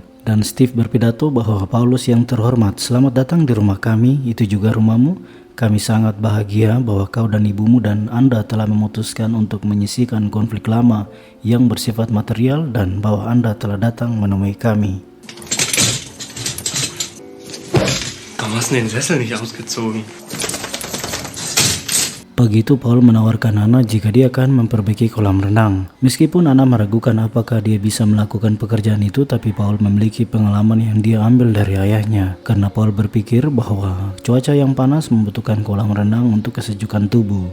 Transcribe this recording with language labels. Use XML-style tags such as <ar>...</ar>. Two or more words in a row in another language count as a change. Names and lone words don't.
<id>Dan Steve berpidato bahwa Paulus yang terhormat, selamat datang di rumah kami, itu juga rumahmu. Kami sangat bahagia bahwa kau dan ibumu dan Anda telah memutuskan untuk menyisihkan konflik lama yang bersifat material dan bahwa Anda telah datang menemui kami.</id> <de>Warum hast du den Sessel nicht ausgezogen?</de> <id>Begitu Paul menawarkan Anna jika dia akan memperbaiki kolam renang. Meskipun Anna meragukan apakah dia bisa melakukan pekerjaan itu, tapi Paul memiliki pengalaman yang dia ambil dari ayahnya. Karena Paul berpikir bahwa cuaca yang panas membutuhkan kolam renang untuk kesejukan tubuh.</id>